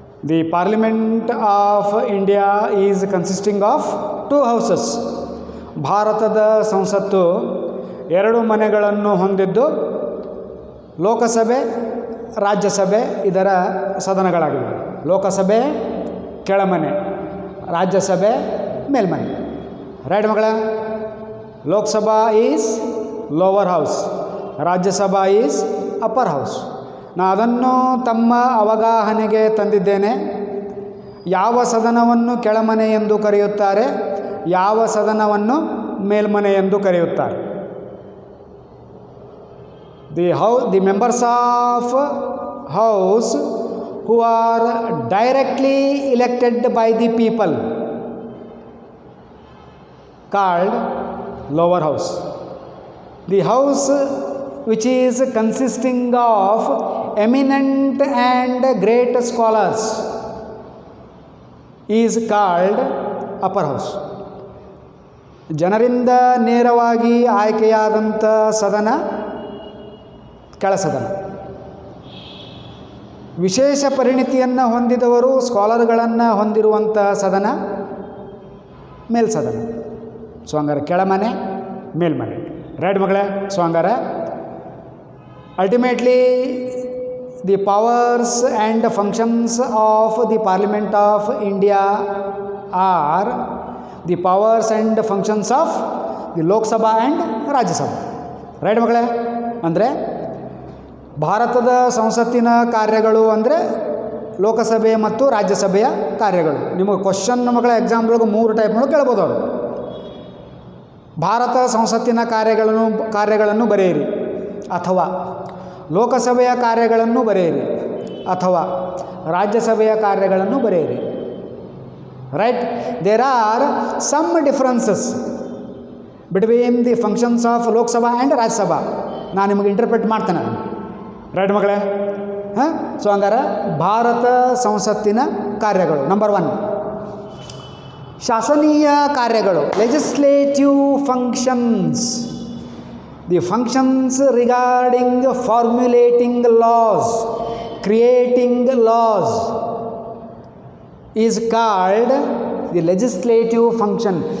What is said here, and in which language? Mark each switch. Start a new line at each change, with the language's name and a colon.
English: The Parliament of India is consisting of 2 houses.
Kannada: ಭಾರತದ ಸಂಸತ್ತು 2 ಮನೆಗಳನ್ನು ಹೊಂದಿದ್ದು ಲೋಕಸಭೆ, ರಾಜ್ಯಸಭೆ ಇದರ ಸದನಗಳಾಗಿವೆ. ಲೋಕಸಭೆ ಕೆಳಮನೆ, ರಾಜ್ಯಸಭೆ ಮೇಲ್ಮನೆ. ರೈಟ್ ಮಕ್ಕಳ?
English: Lok Sabha is lower house, Rajya Sabha is upper house.
Kannada: ನಾನು ಅದನ್ನು ತಮ್ಮ ಅವಗಾಹನೆಗೆ ತಂದಿದ್ದೇನೆ. ಯಾವ ಸದನವನ್ನು ಕೆಳಮನೆ ಎಂದು ಕರೆಯುತ್ತಾರೆ, ಯಾವ ಸದನವನ್ನು ಮೇಲ್ಮನೆ ಎಂದು ಕರೆಯುತ್ತಾರೆ?
English: The members of house who are directly elected by the people called lower house. The house which is consisting of eminent and great scholars is called upper house.
Kannada: ಜನರಿಂದ ನೇರವಾಗಿ ಆಯ್ಕೆಯಾದಂಥ ಸದನ ಕೆಳ ಸದನ. ವಿಶೇಷ ಪರಿಣಿತಿಯನ್ನು ಹೊಂದಿದವರು, ಸ್ಕಾಲರ್ಗಳನ್ನು ಹೊಂದಿರುವಂಥ ಸದನ ಮೇಲ್ಸದನ. ಸೊ ಹಂಗಾರೆ ಕೆಳಮನೆ, ಮೇಲ್ಮನೆ. ರೈಟ್ ಮಗಳೇ? ಸೊ ಹಂಗಾರೆ
English: ultimately the powers and functions of the Parliament of India are the powers and functions of the Lok Sabha and Rajya Sabha.
Kannada: Right ಮಕ್ಕಳೇ? ಅಂದರೆ ಭಾರತದ ಸಂಸತ್ತಿನ ಕಾರ್ಯಗಳು ಅಂದರೆ ಲೋಕಸಭೆ ಮತ್ತು ರಾಜ್ಯಸಭೆಯ ಕಾರ್ಯಗಳು. ನಿಮಗೆ ಕ್ವಶನ್ ಮಕ್ಕಳ ಎಕ್ಸಾಮ್ದೊಳಗೆ 3 ಟೈಪ್ನೊಳಗೆ ಕೇಳ್ಬೋದು ಅವರು. ಭಾರತ ಸಂಸತ್ತಿನ ಕಾರ್ಯಗಳನ್ನು ಬರೆಯಿರಿ, ಅಥವಾ ಲೋಕಸಭೆಯ ಕಾರ್ಯಗಳನ್ನು ಬರೆಯಿರಿ, ಅಥವಾ ರಾಜ್ಯಸಭೆಯ ಕಾರ್ಯಗಳನ್ನು ಬರೆಯಿರಿ. Right?
English: There are some differences between the functions of Lok Sabha and Rajya Sabha.
Kannada: ನಾನು ನಿಮಗೆ ಇಂಟರ್ಪ್ರೆಟ್ ಮಾಡ್ತೇನೆ. ರೈಟ್ ಮಕ್ಕಳೇ? ಹಾಂ. ಸೊ ಹಂಗಾರೆ ಭಾರತ ಸಂಸತ್ತಿನ ಕಾರ್ಯಗಳು. ನಂಬರ್ 1 ಶಾಸನೀಯ ಕಾರ್ಯಗಳು, legislative functions.
English: The functions regarding formulating laws, creating laws is called the legislative function.